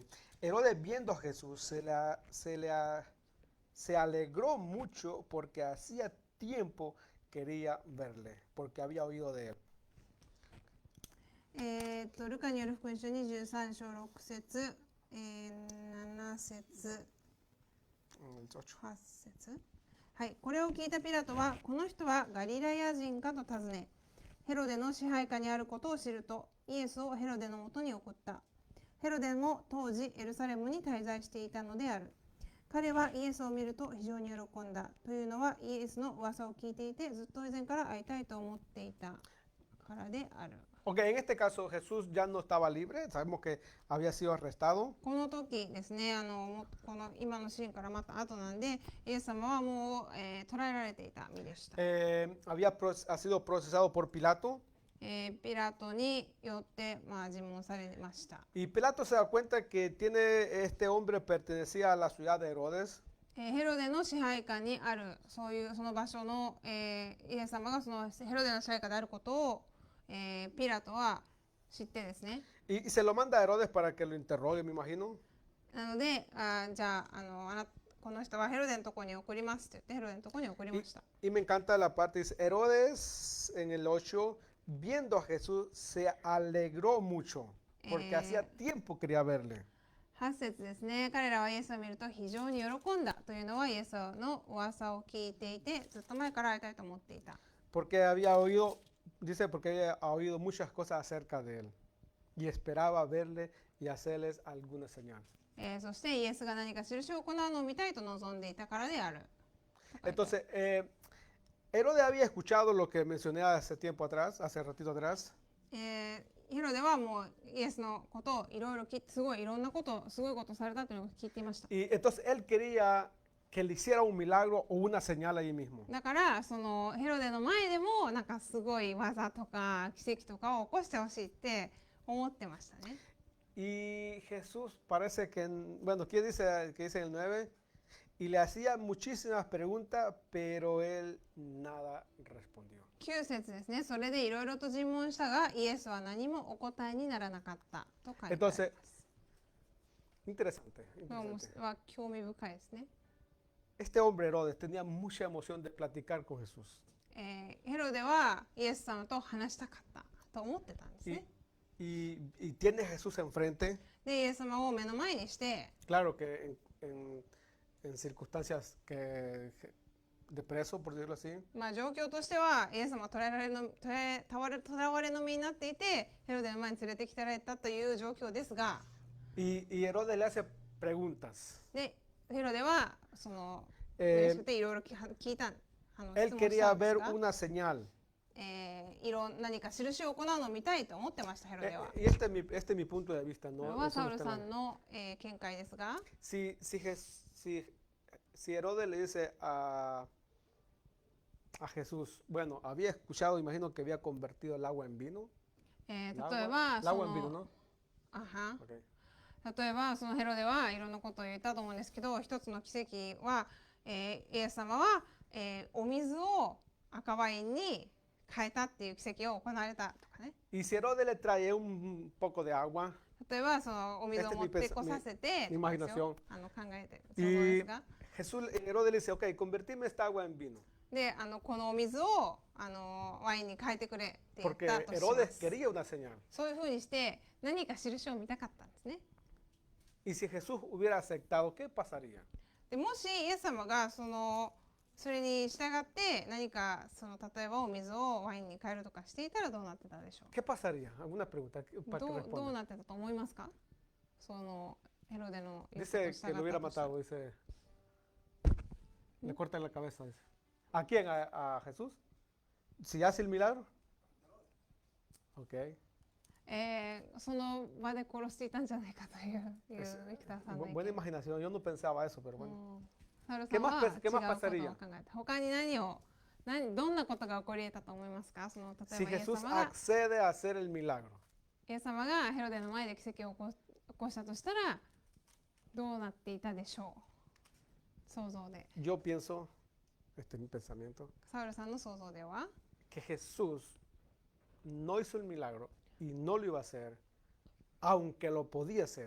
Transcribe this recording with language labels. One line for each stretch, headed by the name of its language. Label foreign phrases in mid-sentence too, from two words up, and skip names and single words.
Spanish: Herodes, viendo a Jesús, se alegró mucho porque hacía tiempo quería verle, porque había oído de él.
Japanese: ルカによる福音書23章6節、7節 8節、はい、これを聞いたピラトは、この人はガリラヤ人かと尋ね、ヘロデの支配下にあることを知ると、イエスをヘロデのもとに送った。ヘロデも当時エルサレムに滞在していたのである。彼はイエスを見ると非常に喜んだ。というのはイエスの噂を聞いていて、ずっと以前から会いたいと思っていたからである。
Spanish: Ok, en este caso Jesús ya no estaba libre, sabemos que había sido arrestado.
Japanese: この時ですね、この今のシーンからまた後なんで、イエス様はもう、捕らえられていた身でした。
Spanish: Ha sido procesado por Pilato.
Japanese: ピラトによって、尋問されました。
Spanish: Y Pilato se da cuenta que este hombre pertenecía a la ciudad de Herodes.
Japanese: ヘロデの支配下にある、その場所の、イエス様がそのヘロデの支配下であることを、ピラトは知ってですね。
Spanish: Y se lo manda a Herodes para que lo interrogue, me imagino.
Japanese: なので、じゃあ、この人はヘロデのところに送りますって言って、ヘロデのところに送りました。
Spanish: Y me encanta la parte, dice, Herodes en el 8, viendo a Jesús, se alegró mucho, porque hacía tiempo quería verle.
Japanese: 8 節ですね。彼らはイエスを見ると非常に喜んだというのはイエスの噂を聞いていて、ずっと前から会いたいと思っていた。
Spanish: Porque había oído, dice, porque había oído muchas cosas acerca de él. Y esperaba verle y hacerles alguna señal.
Japanese: そしてイエスが何か印を行うのを見たいと望んでいたからである。
Spanish: Entonces, Herodes había escuchado lo que mencioné hace tiempo atrás, hace ratito atrás.
Japanese: ヘロデはもうイエスのことをいろいろすごいいろんなことすごいことされたというのを聞いていました。
Spanish: Y entonces él quería que le hiciera un milagro o una señal ahí mismo.
Japanese: だからそのヘロデの前でもなんかすごい技とか奇跡とかを起こしてほしいって思ってましたね。
Spanish: Y Jesús parece que, bueno, ¿qué dice, que dice en el 9? Y le hacía muchísimas preguntas, pero él nada respondió.
Japanese: 9 節ですね。それでいろいろと尋問したが、イエスは何もお答えにならなかったと書いてあります。
Spanish: Entonces, interesante,
Japanese: は興味深いですね。
Spanish: Este hombre Herodes tenía mucha emoción de platicar con Jesús.
Japanese: ヘロデはイエス様と話したかったと思ってたんですね。
Spanish: Y tiene a Jesús enfrente.
Japanese: で、イエス様を目の前にして、
Spanish: Claro que en circunstancias de preso, por decirlo así.
Japanese: まあ状況としてはイエス様は捕らわれの身になっていてヘロデの前に連れてきてられたという状況ですが、
Spanish: Y Herodes le hace preguntas.
Japanese: でヘロデはその
Spanish: Eh,
Japanese: 嬉しくていろいろ聞いた質
Spanish: él
Japanese: 問し
Spanish: quería
Japanese: たんです
Spanish: ver
Japanese: が、
Spanish: una señal.
Japanese: 何か印を行うのを見たいと思ってましたヘロデは。
Spanish: Y este es mi punto de vista,
Japanese: これ
Spanish: ¿no?
Japanese: は
Spanish: Eso
Japanese: サ
Spanish: no
Japanese: ウル
Spanish: está
Japanese: さ
Spanish: en la-
Japanese: んの、見解ですが、
Spanish: Si Herodes le dice a Jesús, bueno, había escuchado, imagino que había convertido el agua en vino.
Japanese: 例え
Spanish: El
Japanese: ば
Spanish: el
Japanese: そ
Spanish: agua en vino,
Japanese: の
Spanish: ¿no?
Japanese: あは Okay. 例えばそのヘロデはいろんなことを言ったと思うんですけど、一つの奇跡は、イエス様は、お水を赤ワインに変えたっていう奇跡を行われたとかね。
Spanish: Y si Herodes le trae un poco de agua,
Japanese: 例えばそのお水を持ってこさせて、
Spanish: mi imaginación.
Japanese: 考えて想像ですが、
Spanish: Herodes le dice, ok, convertime esta agua en vino.
Japanese: でこのお水をワインに変えてくれって言っ
Spanish: Porque
Japanese: たとしま
Spanish: Herodes
Japanese: す。
Spanish: quería una señal.
Japanese: そういうふうにして何か印を見たかったんですね。
Spanish: Y si Jesús hubiera aceptado, ¿qué pasaría?
Japanese: でもしイエス様がそれに従って何か例えばお水をワインに変えるとかしていたらどうなってたでしょ
Spanish: ¿Qué pasaría? ¿Alguna pregunta para que
Japanese: う。どう
Spanish: responda?
Japanese: なってたと思いますか？ヘロデの言うことを
Spanish: Dice
Japanese: 従
Spanish: que lo hubiera
Japanese: ったとしたら
Spanish: matado, dice. Le cortan la cabeza, dice. ¿A quién? ¿A Jesús? ¿Si hace el milagro? Ok.
Japanese: その場で殺していたんじゃないかというビクターさんの意
Spanish: Buena
Japanese: 見。
Spanish: imaginación. Yo no pensaba eso, pero
Japanese: う
Spanish: bueno.
Japanese: んサウルさんは
Spanish: ¿Qué
Japanese: 違う
Spanish: más
Japanese: ことを考
Spanish: pasaría?
Japanese: えた。他にどんなことが起こり得たと思いますか？例
Spanish: Si
Japanese: えばイエス
Spanish: Jesús
Japanese: 様が
Spanish: accede a hacer el milagro,
Japanese: イエス様がヘロデの前で奇跡を起こしたとしたらどうなっていたでしょう。想像で。
Spanish: yo pienso, este es mi pensamiento,
Japanese: サウルさんの想像では
Spanish: que Jesús no hizo el milagro y no lo iba a hacer, aunque lo podía hacer.